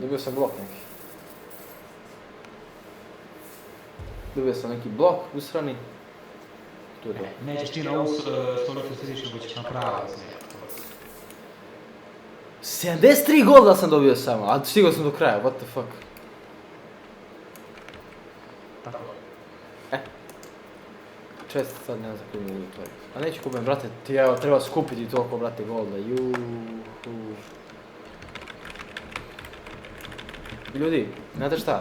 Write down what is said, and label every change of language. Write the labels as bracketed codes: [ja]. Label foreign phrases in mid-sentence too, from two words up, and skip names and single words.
[sr] Dobio sam blok neki. Dobio sam neki blok usrani. Tu je to. Nećeš ti na ovu stolicu sediš, nego ćeš napraviti nešto. 73 golda sam dobio samo, a stigao sam do kraja, [en] what the fuck. [sr] Tako. čest sad ne znam koji mogu to. A neću kupim, brate, ti evo, treba skupiti toliko, brate, golda. Ljudi, znate šta?